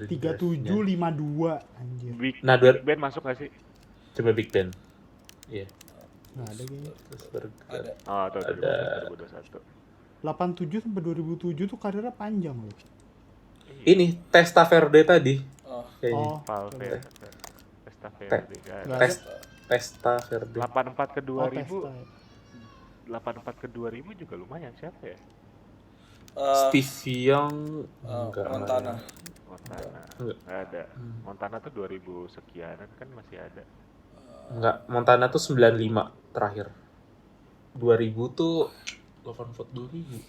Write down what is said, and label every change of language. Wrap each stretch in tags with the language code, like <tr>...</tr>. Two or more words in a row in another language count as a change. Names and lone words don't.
<id>3752 anjir. Big Nah, Big Ben masuk gak sih? coba Big Ben. Iya. Nggak ada kayaknya. Terus baru Ada. Oh, tuh Ada. 2021. 87 sampai 2007 tuh karirnya panjang loh. ini Testa Verde tadi Oh. kayaknya. Oh, Valverde. Testa nggak Verde. ada. Testa Verde. 84 ke Oh, 2000. Testa. 84 ke 2000 juga lumayan siapa ya? Steve Young enggak. Montana. Montana. Enggak. Nggak ada. Montana tuh 2000 sekianan kan masih ada. Enggak, Montana tuh 95 terakhir. 2000 tuh 84 2000.</id>